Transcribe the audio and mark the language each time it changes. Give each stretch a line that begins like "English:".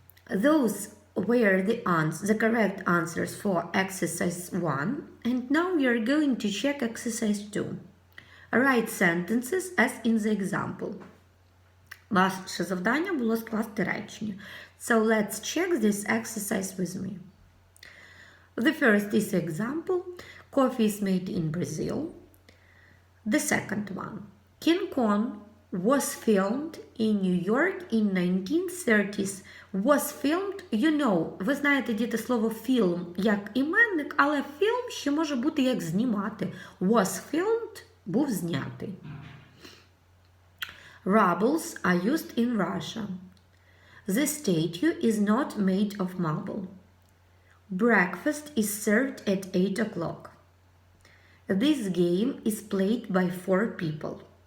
English: Those were the correct answers for exercise 1, and now we are going to check exercise 2. Write sentences as in the example.
Ukrainian: Ваше завдання було скласти речення.
English: So let's check this exercise with me. The first is example. Coffee is made in Brazil. The second one. King Kong was filmed in New York in 1930s. Was filmed, you know.
Ukrainian: Ви знаєте, діти, слово film як іменник, але film ще може бути як знімати.
English: Was filmed
Ukrainian: – був знятий.
English: Rubles are used in Russia. The statue is not made of marble. Breakfast is served at 8 o'clock. This game is played by 4 people.